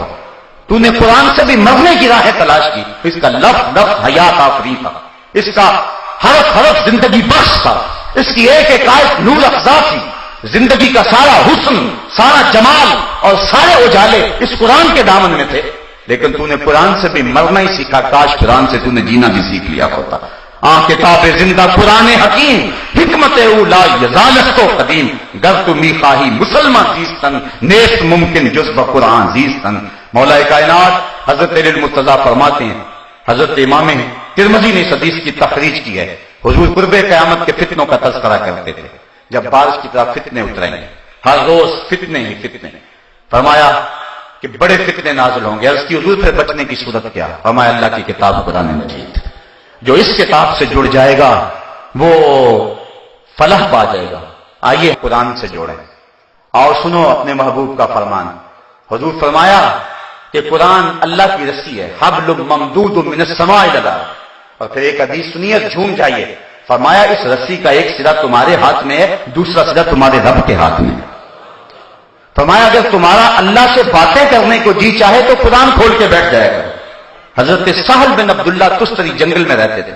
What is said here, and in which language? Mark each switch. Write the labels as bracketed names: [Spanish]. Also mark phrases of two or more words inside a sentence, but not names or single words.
[Urdu] تو نے قرآن سے بھی مرنے کی راہیں تلاش کی. اس کا لفظ لفظ حیات آفری تھا، اس کا حرف حرف زندگی بخش تھا، اس کی ایک ایک آیت نور افزا تھی. زندگی کا سارا حسن، سارا جمال اور سارے اجالے اس قرآن کے دامن میں تھے. لیکن تو نے قرآن سے بھی مرنا ہی سیکھا کاش قرآن سے تو نے جینا بھی سیکھ لیا ہوتا. [Persian] کتاب زندہ قرآن حکیم، حکمت اولا یزالست و قدیم، گر تمی خواہی مسلمان زیستن، نیست ممکن جز بقرآن زیستن. [Urdu] مولا کائنات حضرت المرتضیٰ فرماتے ہیں، حضرت امام ترمذی نے اس حدیث کی تخریج کی ہے، حضور قرب قیامت کے فتنوں کا تذکرہ کرتے تھے. جب بارش کی طرح فتنے اتریں گے، ہر روز فتنے ہی فتنے، فرمایا کہ بڑے فتنے نازل ہوں گے. عرض کی حضور پھر بچنے کی صورت کیا؟ فرمایا اللہ کی کتاب قرآن مجید. جو اس کتاب سے جڑ جائے گا وہ فلاح پا جائے گا. آئیے قرآن سے جوڑیں اور سنو اپنے محبوب کا فرمان. حضور فرمایا کہ قرآن اللہ کی رسی ہے، [Arabic] حبل ممدود من السماء الی الارض. [Urdu] اور پھر ایک حدیث سنیے، جھوم جائیے. فرمایا اس رسی کا ایک سرا تمہارے ہاتھ میں ہے، دوسرا سرا تمہارے رب کے ہاتھ میں ہے. فرمایا اگر تمہارا اللہ سے باتیں کرنے کو جی چاہے تو قرآن کھول کے بیٹھ جائے گا. حضرت سہل بن عبداللہ تستری جنگل میں رہتے تھے.